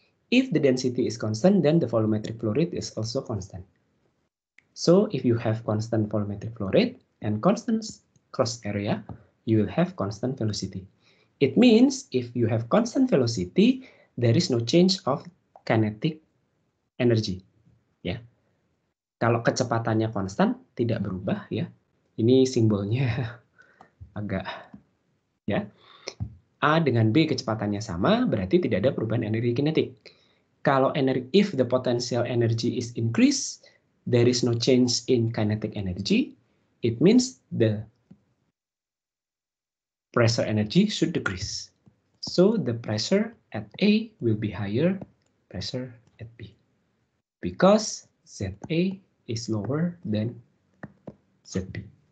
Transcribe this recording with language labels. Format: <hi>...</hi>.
<en>If the density is constant, then the volumetric flow rate is also constant. So if you have constant volumetric flow rate and constant cross area, you will have constant velocity. It means if you have constant velocity, there is no change of kinetic energy.</en> <id>Ya, kalau kecepatannya konstan tidak berubah ya. Ini simbolnya agak ya. A dengan B kecepatannya sama, berarti tidak ada perubahan energi kinetik.</id> <en>Kalau if the potential energy is increased, there is no change in kinetic energy. It means the pressure energy should decrease. So the pressure at A will be higher pressure at B because ZA is lower than ZB.</en>